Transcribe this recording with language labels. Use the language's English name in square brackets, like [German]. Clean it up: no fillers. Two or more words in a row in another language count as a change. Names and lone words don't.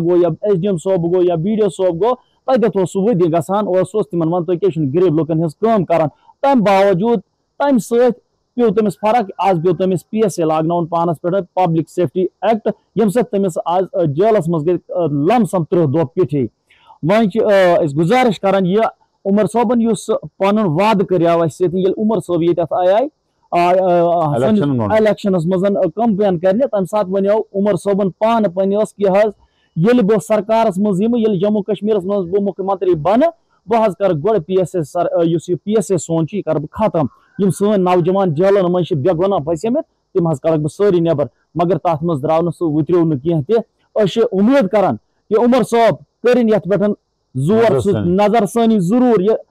[Kashmiri] گو یا SDM صوب گو یا BDO صوب گو تتھ سہ ودی گژھان اور سہ تمن ون تھی کیا غریب لکن ہز کام کران تم باوجود تمہ ست پیو تمس فرق آج پیو تمس PSC لاگن پانس پہ پبلک سیفٹی ایکٹ یم سب تمس آج جیلس مز گئی لم سم 30 دہ پیٹھی ون گزارش کران یہ عمر صوبن اس پن وعدہ کریو اس یل عمر صوب یہ آئے الیکشنس مز کمپین کرنے تمہ سات ونیو عمر صوبن پان پنس کہ حض یل بہ سرکارس مز یل جموں کشمیرس مز بہ مکھ منتری بن بہ حض کر گۄڈٕ PSC سون یہ کر بہ ختم یم سن نوجوان جیلن من بے گناہ پھسمت تم حض کرک بہ ساری نبر مگر تات مز درٛاو نہٕ سُہ وُتریو نہٕ کینٛہہ تہِ أسۍ چھِ اُمید کران کہ عمر صٲب کٔرِنۍ یتھ پٮ۪ٹھ زور نظر سٲنی ضروٗر